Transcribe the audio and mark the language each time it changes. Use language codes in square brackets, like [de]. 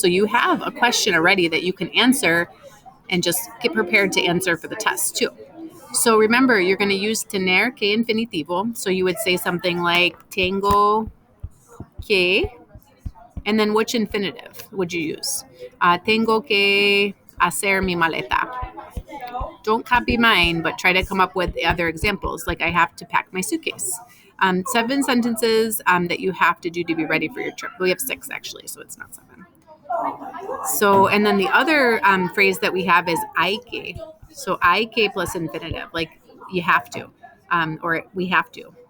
[en] So you have a question already that you can answer and just get prepared to answer for the test too. So remember, you're going to use tener que infinitivo. So you would say something like tengo que, and then which infinitive would you use? [es] Tengo que hacer mi maleta. [en] Don't copy mine, but try to come up with other examples, like I have to pack my suitcase. 7 sentences that you have to do to be ready for your trip. We have 6 actually, so it's not 7. So, and then the other phrase that we have is hay que. So, hay que plus infinitive, like you have to, or we have to.